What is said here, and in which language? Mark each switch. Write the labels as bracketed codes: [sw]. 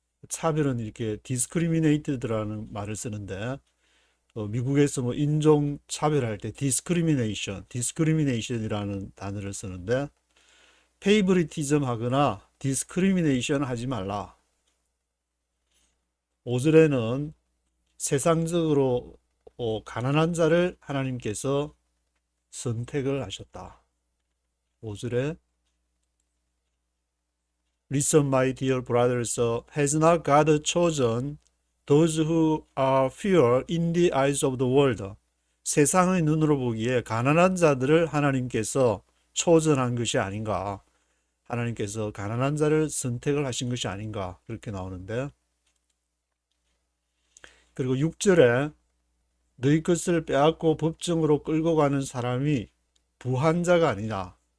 [ko] 차별은 이렇게 디스크리미네이트드라는 말을 쓰는데, 미국에서 뭐 인종 차별할 때 디스크리미네이션이라는 단어를 쓰는데, 페이버리티즘 하거나 디스크리미네이션 하지 말라. 5절에는 세상적으로 가난한 자를 하나님께서 선택을 하셨다. [en] 5절에 Listen, my dear brothers, has not God chosen those who are fewer in the eyes of the world? [ko] 세상의 눈으로 보기에 가난한 자들을 하나님께서 초전한 것이 아닌가? 하나님께서 가난한 자를 선택을 하신 것이 아닌가? 그렇게 나오는데, 그리고 6절에 너희 것을 빼앗고 법정으로 끌고 가는 사람이 부한 자가 아니냐?